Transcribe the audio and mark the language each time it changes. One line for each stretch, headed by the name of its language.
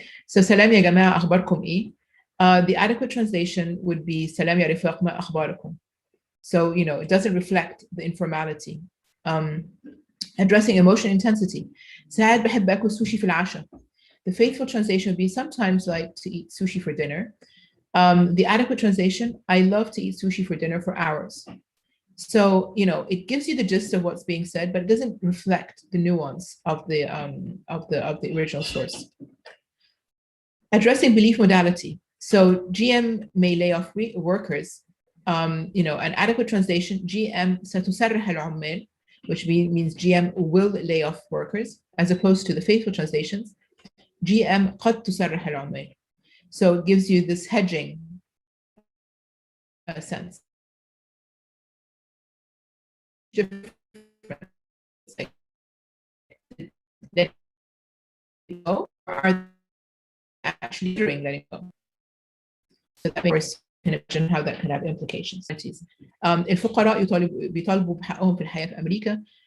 Arabic: So salam ya jama'a akhbarkum إيه?
English: The adequate translation would be
Arabic: salam ya rifaq ma akhbarakum.
English: So, it doesn't reflect the informality. Addressing emotion intensity.
Arabic: ساعات بحب آكل sushi في العشاء.
English: The faithful translation would be sometimes like to eat sushi for dinner. The adequate translation, I love to eat sushi for dinner for hours. So, it gives you the gist of what's being said, but it doesn't reflect the nuance of the original source. Addressing belief modality. So GM may lay off workers. An adequate translation, GM
Arabic: ستسرح العمال,
English: which means GM will lay off workers, as opposed to the faithful translations, GM
Arabic: قد تسرح العمال.
English: So it gives you this hedging sense. Letting go, are actually during letting go. So that makes imagine how that could have implications.
Arabic: الفقراء بيطالبوا بحقهم في الحياة في أمريكا.